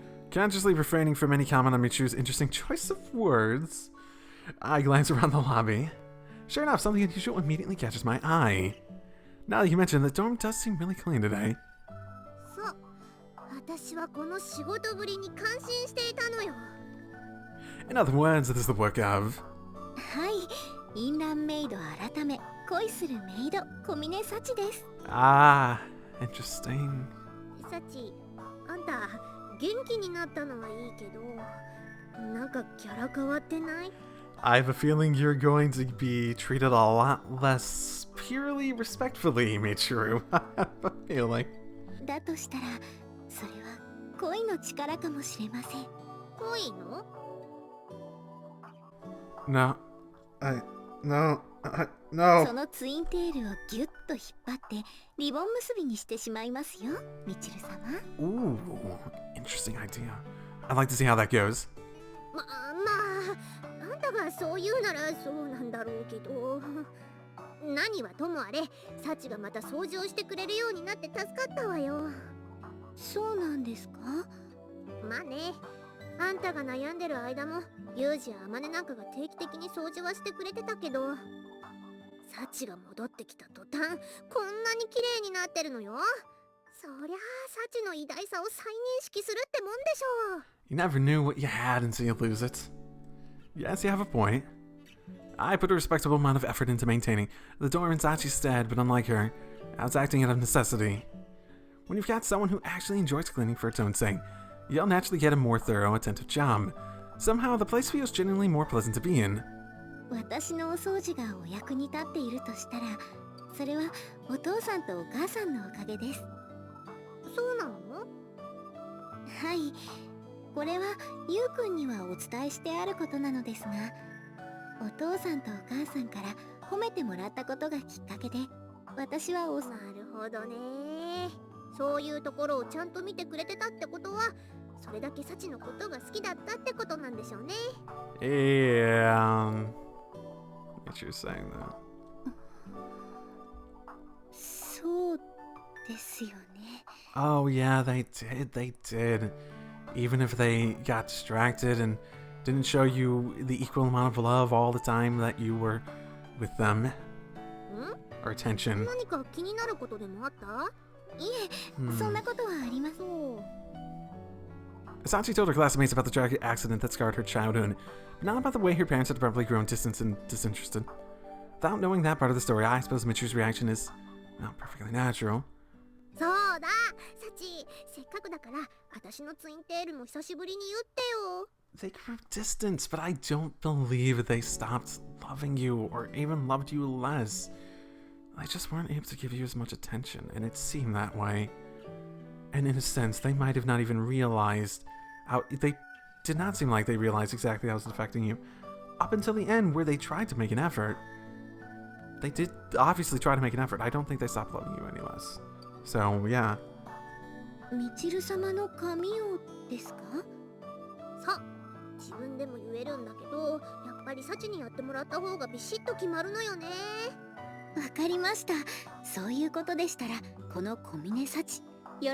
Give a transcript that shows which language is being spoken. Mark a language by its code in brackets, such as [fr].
[en] Consciously refraining from any comment on Michiru's interesting choice of words, I glance around the lobby. Sure enough, something unusual immediately catches my eye. Now that you mention, the dorm does seem really clean today. [ja] そう、私はこの仕事ぶりに感心していたのよ。 [en] In other words, it is the work of... [ja] はい、インランメイド改め恋するメイド小峰幸です。 [en] Ah, interesting. [ja] サチ、あんた元気になったのはいいけど、なんかキャラ変わってない？ [en] I have a feeling you're going to be treated a lot less purely respectfully, Michiru. I have a feeling. [ja] だとしたら、それは恋の力かもしれません。恋の？ [en] No. No. [ja] そのツインテールをギュッと引っ張ってリボン結びにしてしまいますよ、みちる様。 [en] Ooh, interesting idea. I'd like to see how that goes. [ja] まあ、あんたがそう言うならそうなんだろうけど、何はともあれ、サチがまた掃除をしてくれるようになって助かったわよ。そうなんですか？まあね、あんたが悩んでる間もユージやアマネなんかが定期的に掃除はしてくれてたけど、サチが戻ってきた途端こんなに綺麗になってるのよ。そりゃあサチの偉大さを再認識するってもんでしょう。 [en] You never knew what you had until you lose it. Yes, you have a point. I put a respectable amount of effort into maintaining the dorm in Sachi's stead, but unlike her, I was acting out of necessity. When you've got someone who actually enjoys cleaning for its own sake, you'll naturally get a more thorough, attentive job. Somehow, the place feels genuinely more pleasant to be in. [ja] 私のお掃除がお役に立っているとしたら、それはお父さんとお母さんのおかげです。そうなの？はい、これはゆうくんにはお伝えしてあることなのですが、お父さんとお母さんから褒めてもらったことがきっかけで、私はなるほどね。そういうところをちゃんと見てくれてたってことは、それだけサチのことが好きだったってことなんでしょうね。 [en] Yeah. What you're saying though. [ja] そうですよね。 [en] Oh yeah, they did. Even if they got distracted and didn't show you the equal amount of love all the time that you were with them. Or attention. [ja] 何か気になることでもあった？いえ、そんなことはありません。 [en] Sachi told her classmates about the tragic accident that scarred her childhood, but not about the way her parents had abruptly grown distant and disinterested. Without knowing that part of the story, I suppose Michiru's reaction is, well, perfectly natural. [ja] そうだ、サチ、せっかくだから私のツインテールも久しぶりに言ってよ。 [en] They grew distant, but I don't believe they stopped loving you or even loved you less. They just weren't able to give you as much attention, and it seemed that way. And in a sense, they might have not even realized how... They did not seem like they realized exactly how it was affecting you. Up until the end, where they tried to make an effort. They did obviously try to make an effort. I don't think they stopped loving you any less. So, yeah. [ja] みちる様の髪をですか？そう、自分でも言えるんだけど、やっぱりサチにやってもらった方がビシッと決まるのよね。わかりました。そういうことでしたら、この小峰幸、喜んで。